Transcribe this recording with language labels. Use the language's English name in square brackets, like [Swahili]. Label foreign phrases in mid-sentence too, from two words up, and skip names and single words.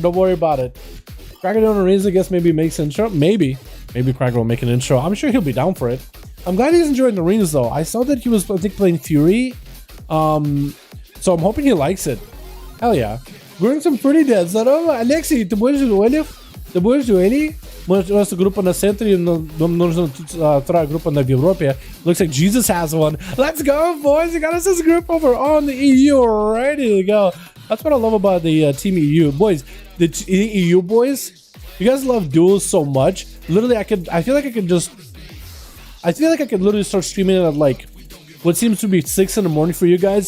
[English] Don't worry about it. Cracker doing arenas, I guess maybe makes an intro. Maybe Cracker will make an intro. I'm sure he'll be down for it. I'm glad he's enjoying the arenas though. I saw that he was, I think, playing Fury. So I'm hoping he likes it. Hell yeah. Going some pretty dead. Alexi, [Serbian] tu budeš dueli? Možda grupa na centri, [Russian] нужно вторая группа на Европе. [English] Looks like Jesus has one. Let's go, boys. You got us this group over on the EU. Ready to go. That's what I love about the Team EU. Boys, the EU boys, you guys love duels so much. Literally, I feel like I could literally start streaming it at like what seems to be 6 in the morning for you guys.